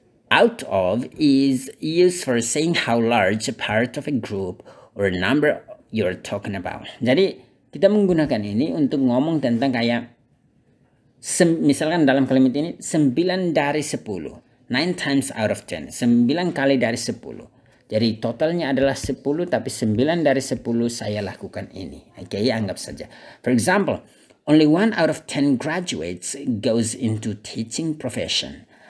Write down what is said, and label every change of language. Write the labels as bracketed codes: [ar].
[en] Out of is used for saying how large a part of a group or number you're talking about. [id] Jadi kita menggunakan ini untuk ngomong tentang kayak misalkan dalam kalimat ini 9 dari 10. [en] 9 times out of 10. [id] 9 kali dari 10. Jadi totalnya adalah 10, tapi 9 dari 10 saya lakukan ini. Oke, anggap saja. [en] For example, only 1 out of 10 graduates goes into teaching profession.